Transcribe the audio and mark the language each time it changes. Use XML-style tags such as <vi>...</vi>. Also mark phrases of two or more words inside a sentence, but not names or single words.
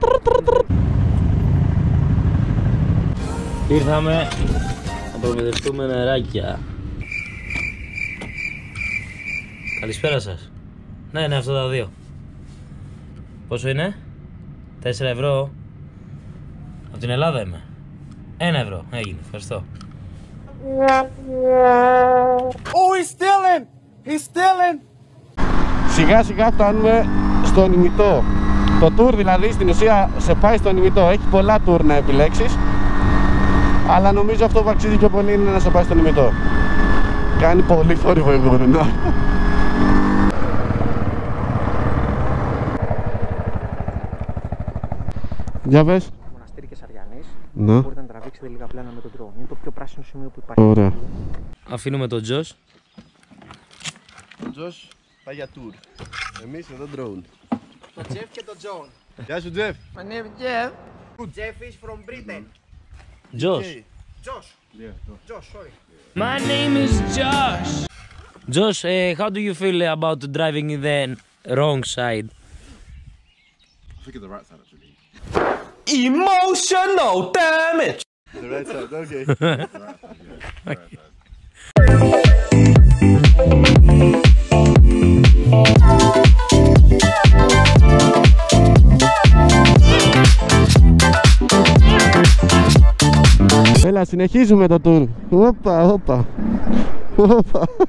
<el>Ήρθαμε να προμηθευτούμε νεράκια. Καλησπέρα σας. Ναι, είναι αυτά τα δύο. Πόσο είναι? 4 ευρώ. Από την Ελλάδα είμαι. 1 ευρώ. Έγινε. Ευχαριστώ.</el> <en>Oh, he's stealing! He's stealing!</en> <el>Σιγά σιγά φτάνουμε στον ημιτό. Το tour δηλαδή στην ουσία σε πάει στον ημιτό. Έχει πολλά tour να επιλέξεις, αλλά νομίζω αυτό που αξίζει πιο πολύ είναι να σε πάει στον ημιτό. Κάνει πολύ θόρυβο η γουρνά. Για πες. Μοναστήρι και Σαριανής. Ναι. Μπορείτε να τραβήξετε λίγα πλάνα με τον drone. Είναι το πιο πράσινο σημείο που υπάρχει. Ωραία. Αφήνουμε τον Τζος. Ο Τζος πάει για tour. Εμείς εδώ drone. Το Jeff και το John. Γεια σου Jeff.</el> <en>My name is Jeff. Jeff is from Britain. Josh. Josh. Josh, sorry. My name is Josh. Josh, how do you feel about driving in the wrong side? I think it's the right side actually. Emotional damage. The right side, okay. The right side, yeah. The right side.</en> <el>Έλα, συνεχίζουμε το tour. Όπα, όπα. Όπα.</el>